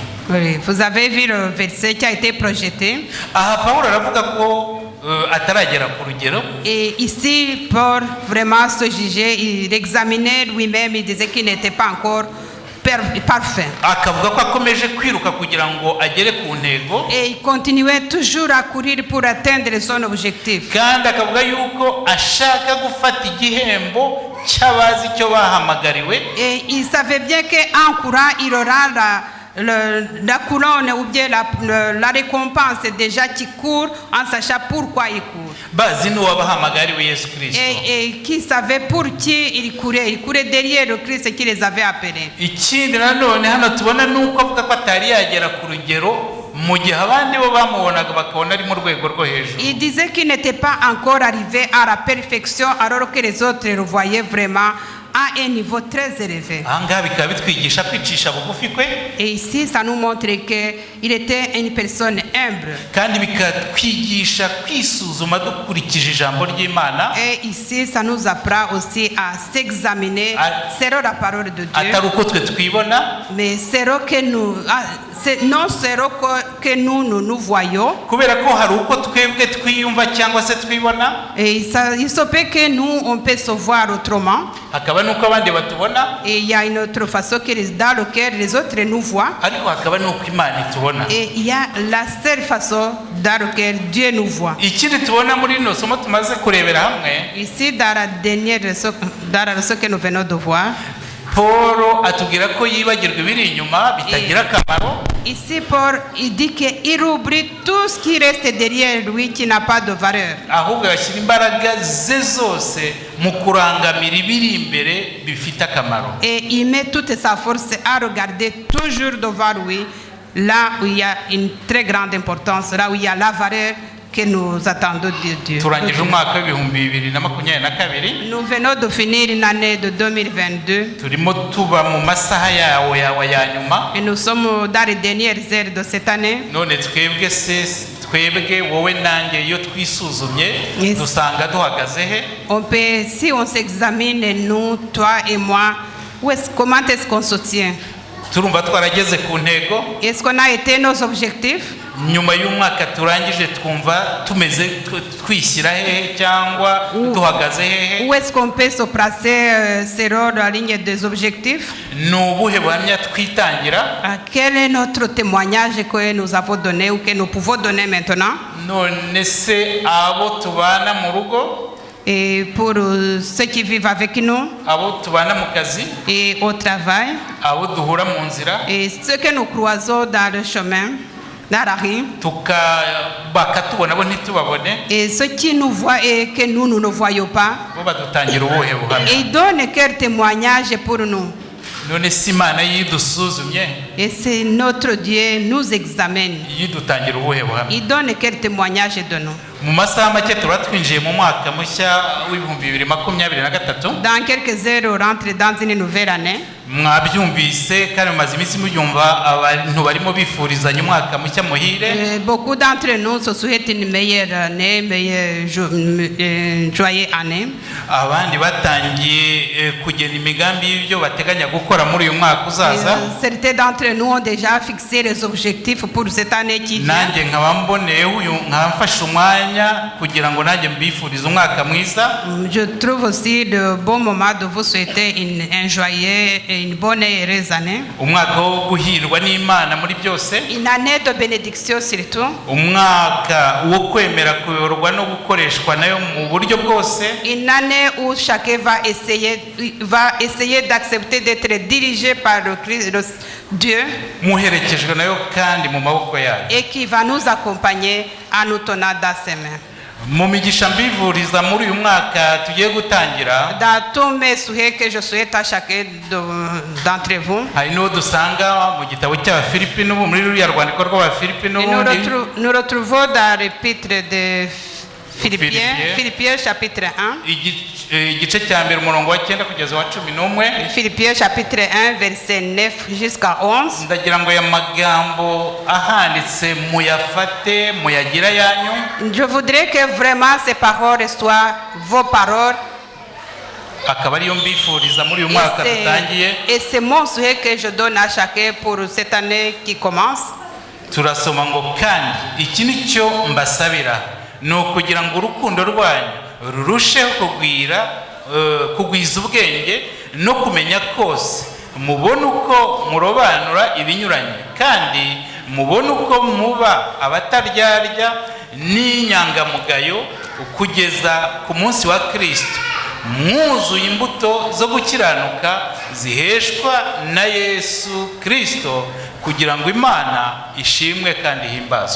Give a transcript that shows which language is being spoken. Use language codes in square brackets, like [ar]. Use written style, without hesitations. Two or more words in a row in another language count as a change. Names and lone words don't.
[fr] Oui, vous avez vu le verset qui a été projeté. [rw] Aha Pawulo aravuga ko ataragera ku rugero. [fr] Et ici, Paul vraiment se jugeait, il examinait lui-même, il disait qu'il n'était pas encore parfait. [rw] Akavuga ko akomeje kwiruka kugira ngo agere ku ntego. [fr] Et il continuait toujours à courir pour atteindre son objectif. [rw] Kandi akavuga yuko ashaka gufata igihembo cy'abazi icyo bahamagariwe. [fr] Et il savait bien qu'en courant, il aura la couronne ou bien la récompense déjà qui court en sachant pourquoi il court. [rw] Bazi n'uwo bahamagariwe Yesu Kristo. [fr] Et qui savait pour qui il courait derrière le Christ qui les avait appelés. [rw] Ikindi nanone hano tubona nuko avuga ko atari yagera ku rugero mu gihe abandi bo bamubonaga bakabona ari mu rwego rwo hejuru. [fr] Il disait qu'il n'était pas encore arrivé à la perfection alors que les autres le voyaient vraiment à un niveau très élevé. [rw] Ahangaha bikaba bitwigisha kwicisha bugufi kwe. [fr] Et ici, ça nous montre qu'il était une personne humble. [rw] Kandi bikatwigisha kwisuzuma dukurikije ijambo ry'Imana. [fr] Et ici, ça nous apprend aussi à s'examiner selon la parole de Dieu. [rw] Atari uko twe twibona, [fr] mais selon que nous, non selon que nous voyons. [rw] Kubera ko hari uko twebwe twiyumva cyangwa se twibona. [fr] Et il se peut que nous, on peut se voir autrement. [rw] Hakaba nuko abandi batubona. [fr] Et il y a une autre façon dans laquelle les autres nous voient. [rw] Ariko hakaba nuko Imana itubona. [fr] Et il y a la seule façon dans laquelle Dieu nous voit. [rw] Ikindi tubona muri ino somo tumaze kurebera hamwe. [fr] Ici, dans la leçon que nous venons de voir, [rw] Paul atubwira ko yibagirwa ibiri inyuma bitagira akamaro. [fr] Ici, Paul, il dit qu'il oublie tout ce qui reste derrière lui qui n'a pas de valeur. [rw] Ahubwo yashyira imbaraga ze zose mu kurangamira ibiri imbere bifite akamaro. [fr] Et il met toute sa force à regarder toujours devant lui, là où il y a une très grande importance, là où il y a la valeur que nous attendons de Dieu. [rw] Turangije umwaka w'ibihumbi 2022. [fr] Nous venons de finir une année de 2022. [rw] Turimo tuba mu masaha yawe ya nyuma. [fr] Et nous sommes dans les dernières heures de cette année. [rw] None twebwe wowe nanjye iyo twisuzumye dusanga duhagaze he? [fr] On peut, si on s'examine, nous, toi et moi, comment est-ce qu'on se tient? [rw] Turumva twarageze ku ntego. [fr] Est-ce qu'on a été nos objectifs? [rw] Nyuma y'umwaka turangije twumva tumeze twishyira hehe cyangwa duhagaze hehe? [fr] Où est-ce qu'on peut se placer selon la ligne des objectifs? [rw] Nubuhe buhamya twitangira? [fr] Quel est notre témoignage que nous avons donné ou que nous pouvons donner maintenant? [rw] None se abo tubana mu rugo? [fr] Et pour ceux qui vivent avec nous, [rw] abo tubana mu kazi, [fr] et au travail, [rw] abo duhura mu nzira, [fr] et ceux que nous croisons dans le chemin, dans la rue, [rw] bakatubona bo ntitubabone, [fr] et ceux qui nous voient et que nous ne voyons pas, [rw] bo badutangira ubuhe buhamya? [fr] ils donnent quel témoignage pour nous? [rw] None si Imana yidusuzumye? [fr] Et c'est notre Dieu nous examine. [rw] Yidutangira ubuhe buhamya? [fr] Il donne quel témoignage de nous? [rw] Mu masaha make tuba twinjiye mu mwaka mushya w'ibihumbi 2023. [fr] Dans quelques heures, on rentre dans une nouvelle année. [rw] Mwabyumvise kandi mumaze iminsi mubyumva abantu barimo bifurizanya umwaka mushya muhire. [fr] Beaucoup d'entre nous se souhaitent une meilleure année, joyeuse année. [rw] Abandi batangiye kugena imigambi y'ibyo bateganya gukora muri uyu mwaka uzaza. [fr] Certains d'entre nous ont déjà fixé les objectifs pour cette année qui vient. [rw] Nanjye nkaba mboneye uyu nkamfasha umwanya kugira ngo nanjye mbifurize umwaka mwiza. [fr] Je trouve aussi de bon moment de vous souhaiter un joyeux une bonne et heureuse année. [rw] umwaka wo guhirwa n'Imana muri byose, [fr] Une année de bénédiction surtout. [rw] umwaka wo kwemera kuyoborwa no gukoreshwa nayo mu buryo bwose, [fr] Une année où chacun va essayer d'accepter d'être dirigé par le Christ, Dieu, [rw] muherekejwe nayo kandi mu maboko yayo. [fr] et qui va nous accompagner en nous tenant dans ses mains. [rw] Mu migisha mbivuriza muri uyu mwaka tugiye gutangira, [fr] Dans tous mes souhaits que je souhaite à chacun d'entre vous, [rw] hari n'uwo dusanga mu gitabo cy'Abafilipi n'ubu muri ruriya rwandiko rw'Abafilipi [fr] et [rw] n'ubundi, [fr] nous retrouvons dans l'épître de Philippiens chapitre 1. [rw] igice cya mbere umurongo wa 9 kugeza wa 11. [fr] Philippiens chapitre 1 verset 9 jusqu'à 11. [rw] Ndagira ngo aya magambo ahanditse muyafate muyagira yanyu, [fr] Je voudrais que vraiment ces paroles soient vos paroles. [rw] akaba ariyo mbifuriza muri uyu mwaka dutangiye. [fr] Et c'est mon souhait que je donne à chacun pour cette année qui commence. [rw] Turasoma ngo kandi iki ni cyo mbasabira, ni ukugira ngo urukundo rwanyu rurusheho kugwiza ubwenge no kumenya kose, mubone uko murobanura ibinyuranye, kandi mubone uko muba abataryarya n'inyangamugayo kugeza ku munsi wa Kristo, mwuzuye imbuto zo gukiranuka ziheshwa na Yesu Kristo, kugira ngo Imana ishimwe kandi ihimbazwe.